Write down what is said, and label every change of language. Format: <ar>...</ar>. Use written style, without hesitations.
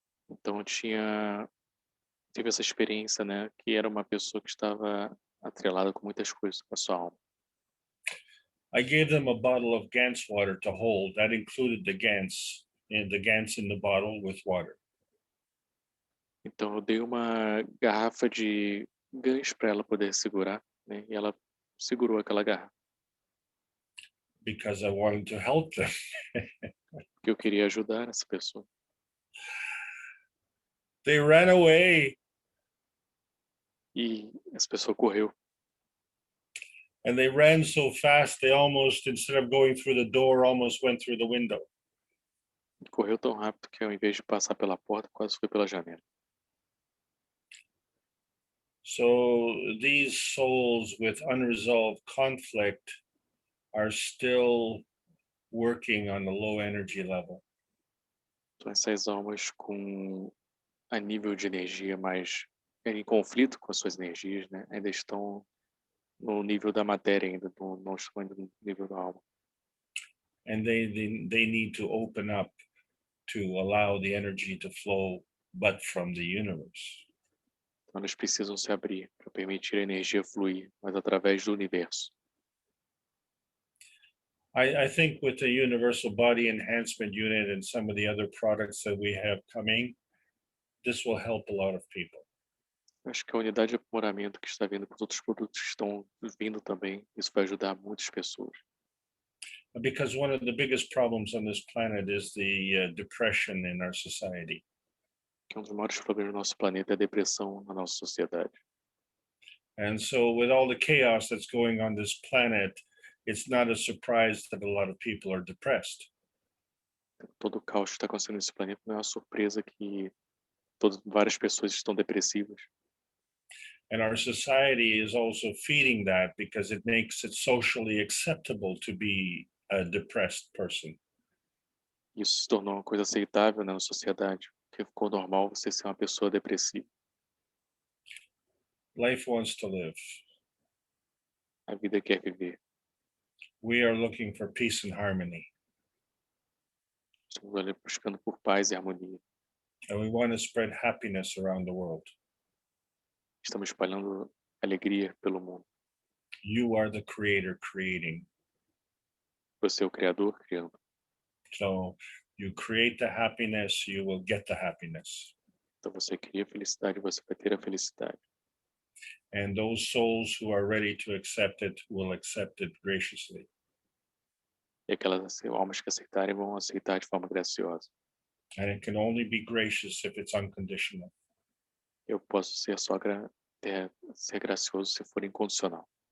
<pt>Então, tive essa experiência, né, que era uma pessoa que estava atrelada com muitas coisas com a sua alma.</pt> <en>I gave them a bottle of Gans water to hold. That included the Gans in the bottle with water.</en> <pt>Então, eu dei uma garrafa de gás para ela poder segurar, né, e ela segurou aquela garrafa.</pt> <en>Because I wanted to help them.</en> <pt>Porque eu queria ajudar essa pessoa.</pt> <en>They ran away.</en> <pt>E essa pessoa correu.</pt> <en>And they ran so fast, they almost, instead of going through the door, almost went through the window.</en> <pt>Correu tão rápido que ao invés de passar pela porta, quase foi pela janela.</pt> <en>So these souls with unresolved conflict are still working on the low energy level.</en> <pt>Então, essas almas com a nível de energia mais em conflito com as suas energias, né, ainda estão no nível da matéria ainda, não estão ainda no nível da alma.</pt> <en>And they need to open up to allow the energy to flow, but from the universe.</en> <pt>Então, elas precisam se abrir para permitir a energia fluir, mas através do universo.</pt> <en>I think with the Universal Body Enhancement Unit and some of the other products that we have coming, this will help a lot of people.</en> <pt>Acho que a unidade de aprimoramento que está vindo com os outros produtos que estão vindo também, isso vai ajudar muitas pessoas.</pt> <en>Because one of the biggest problems on this planet is the depression in our society.</en> <pt>Que um dos maiores problemas do nosso planeta é a depressão na nossa sociedade.</pt> <en>And so with all the chaos that's going on this planet, it's not a surprise that a lot of people are depressed.</en> <pt>Todo o caos que está acontecendo nesse planeta não é uma surpresa que várias pessoas estão depressivas.</pt> <en>And our society is also feeding that because it makes it socially acceptable to be a depressed person.</en> <pt>Isso se tornou uma coisa aceitável na sociedade, porque ficou normal você ser uma pessoa depressiva.</pt> <en>Life wants to live.</en> <pt>A vida quer viver.</pt> <en>We are looking for peace and harmony.</en> <pt>Estamos ali buscando por paz e harmonia.</pt> <en>And we want to spread happiness around the world.</en> <pt>Estamos espalhando alegria pelo mundo.</pt> <en>You are the creator creating.</en> <pt>Você é o criador criando.</pt> <en>So you create the happiness, you will get the happiness.</en> <pt>Então você cria a felicidade, você vai ter a felicidade.</pt> <en>And those souls who are ready to accept it will accept it graciously.</en> <pt>E aquelas almas que aceitarem vão aceitar de forma graciosa.</pt> <en>And it can only be gracious if it's unconditional.</en> <pt>Eu posso ser só ser gracioso se for incondicional.</pt>